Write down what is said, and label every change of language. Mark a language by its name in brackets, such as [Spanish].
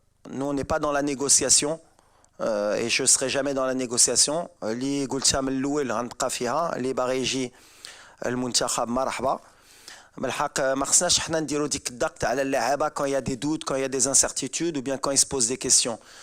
[French] Nous, on n'est pas dans la négociation. Et je ne serai jamais dans la négociation. [Arabic] اللي قلتها من الأول غنبقى فيها. اللي باغي يجي المنتخب مرحبا. بالحق ما خصناش حنا نديرو ديك الضغط على اللاعبة [French] quand il y a des doutes, quand il y a des incertitudes ou bien quand ils se posent des questions.